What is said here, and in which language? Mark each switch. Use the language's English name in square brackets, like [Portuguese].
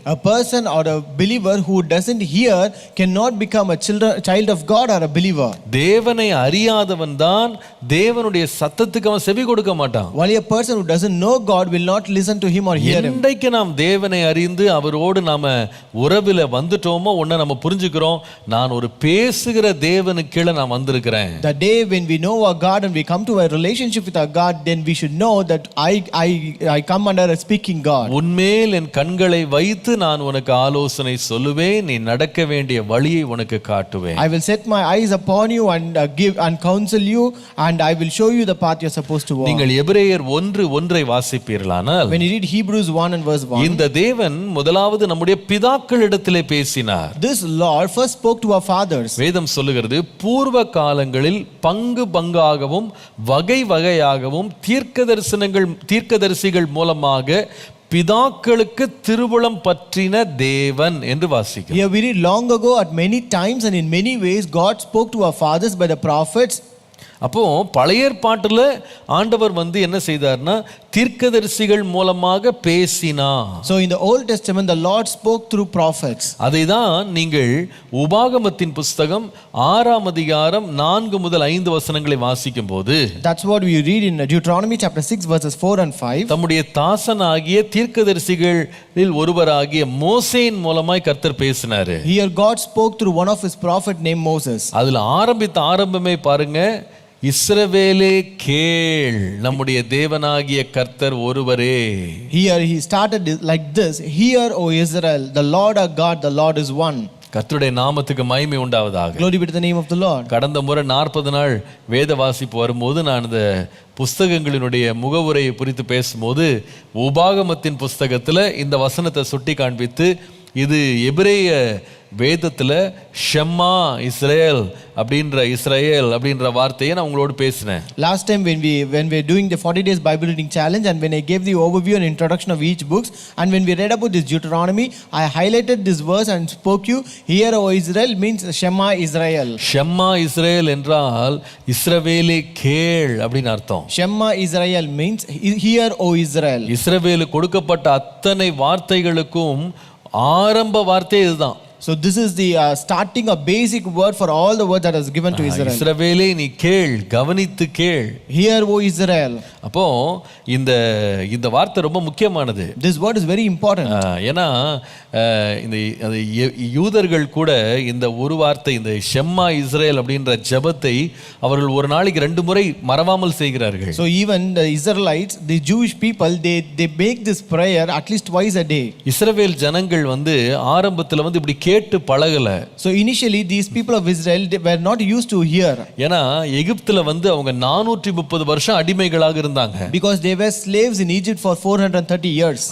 [English] A person or a believer who doesn't hear cannot become a child of God or a believer. [Tamil] தேவனை அறியாதவன் தான் தேவனுடைய சத்தத்துக்கு அவன் செவி கொடுக்க மாட்டான். [English] While a person who doesn't know God will not listen to him or hear him. [Tamil] இன்றைக்கு நாம் தேவனை அறிந்து அவரோடு நாம உறவில வந்துட்டோமோ ஒண்ணு நம்ம புரிஞ்சுக்கிறோம், நான் ஒரு பேசுகிற தேவனுக்கு கீழே நான் வந்திருக்கிறேன். [English] The day when we know our God and we come to a relationship with our God, then we should know that I come under a speaking God. [Tamil] உன்மேல் என் கண்களை வைத்து நான் உனக்கு ஆலோசனை சொல்லுவேன், நீ நடக்க வேண்டிய வழியை உனக்கு காட்டுவேன். [English] I will set my eyes upon you and give and counsel you and I will show you the path you are supposed to walk. [Tamil] நீங்கள் எபிரேயர் 1:1 வாசிப்பீர்களானால், [English] When you read Hebrews 1 and verse 1, [Tamil] இந்த தேவன் முதலாவது நம்முடைய பிதாக்களிடத்திலே பேசினார். [English] this Lord first spoke to our fathers. [Tamil] வேதம் சொல்லுகிறது, பூர்வ காலங்களில் பங்கு பங்காகவும் வகை வகையாகவும் தீர்க்கதரிசிகள் மூலமாக பிதாக்களுக்கு திருவுளம் பற்றின தேவன் என்று வாசிக்கிறோம். [English] Here we read long ago at many times and in many ways God spoke to our fathers by the prophets. [Tamil] அப்போ பழைய ஏற்பாட்டுல ஆண்டவர் என்ன செய்தார்னா, தீர்க்கதரிசிகள் மூலமாக பேசினார். [English] So in the Old Testament the Lord spoke through prophets. [Tamil] அதை தான் நீங்கள் உபாகமத்தின் புஸ்தகம் 6ஆம் அதிகாரம் 4 முதல் 5 வசனங்களை வாசிக்கும் போது, [English] That's what we read in Deuteronomy chapter 6 verses 4 and 5. [Tamil] தம்முடைய தாசனாகிய தீர்க்கதரிசிகளில் ஒருவராகிய மோசேயின் மூலமாய் கர்த்தர் பேசினாரு. [English] Here God spoke through one of his prophet named Moses. [Tamil] அதுல ஆரம்பமே பாருங்க, இஸ்ரவேலே கேள், நம்முடைய தேவனாகிய கர்த்தர் ஒருவரே. [English] Here he started like this, Hear, O Israel, the Lord our God, the Lord is one. [Tamil] கர்த்தருடைய நாமத்துக்கு மகிமை உண்டாவதாக. [English] Glory be to the name of the Lord. [Tamil] கடந்த முறை 40 நாள் வேத வாசிப்பு வரும்போது நான் இந்த புஸ்தகங்களினுடைய முகவுரையை குறித்து பேசும்போது உபாகமத்தின் புஸ்தகத்துல இந்த வசனத்தை சுட்டி காண்பித்து, இது எபிரேய வேதத்துல ஷெம்மா இஸ்ரேல் அப்படின்ற வார்த்தையை நான் உங்களோடு பேசினேன். [English] Last time when we were doing the 40 days Bible reading challenge and when I gave the overview and introduction of each books and when we read about this Deuteronomy, I highlighted this verse and spoke you, Hear, O Israel means Shema Israel. [Tamil] ஷெம்மா Israel என்றால் இஸ்ரவேலே கேள் அப்படின்னு அர்த்தம். [English] Shema Israel means Hear, O Israel. [Tamil] இஸ்ரவேலுக்கு கொடுக்கப்பட்ட அத்தனை வார்த்தைகளுக்கும் ஆரம்ப வார்த்தை இதுதான். [English] So this is the starting a basic word for all the words that is given to Israel. [Tamil] இஸ்ரவேலே நீ கேள், கவனித்து கேள். [English] Hear, O Israel. [Tamil] அப்போ இந்த வார்த்தை ரொம்ப முக்கியமானது. [English] This word is very important. [Tamil] ஏன்னா இந்த யூதர்கள் கூட இந்த ஒரு வார்த்தை, இந்த ஷெம்மா இஸ்ரேல் அப்படின்ற ஜெபத்தை அவர்கள் ஒரு நாளைக்கு 2 முறை மறவாமல் செய்கிறார்கள். [English] So even the Israelites, the Jewish people, they make this prayer at least twice a day. [Tamil] இஸ்ரவேல் ஜனங்கள் ஆரம்பத்துல இப்படி கேட்டு பழகல. [English] So initially these people of Israel they were not used to hear, [Tamil] ஏன்னா எகிப்துல வந்து அவங்க 430 வருஷம் அடிமைகளாக இருந்தாங்க. [English] because they were slaves in Egypt for 430 years.